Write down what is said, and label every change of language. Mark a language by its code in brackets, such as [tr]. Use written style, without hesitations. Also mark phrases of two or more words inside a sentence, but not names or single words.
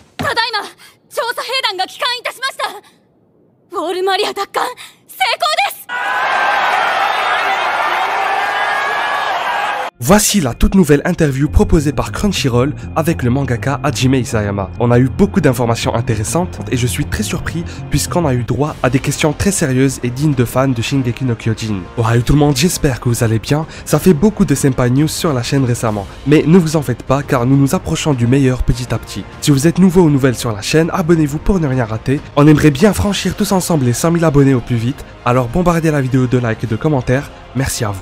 [ja] ただいま調査兵団が帰還いたしました。ウォールマリア奪還成功です。 [fr] Voici la toute nouvelle interview proposée par Crunchyroll avec le mangaka Hajime Isayama. On a eu beaucoup d'informations intéressantes et je suis très surpris puisqu'on a eu droit à des questions très sérieuses et dignes de fans de Shingeki no Kyojin. Ohayou tout le monde, j'espère que vous allez bien. Ça fait beaucoup de Senpai News sur la chaîne récemment. Mais ne vous en faites pas car nous nous approchons du meilleur petit à petit. Si vous êtes nouveau ou nouvelle sur la chaîne, abonnez-vous pour ne rien rater. On aimerait bien franchir tous ensemble les 100 000 abonnés au plus vite. Alors bombardez la vidéo de likes et de commentaires. Merci à vous.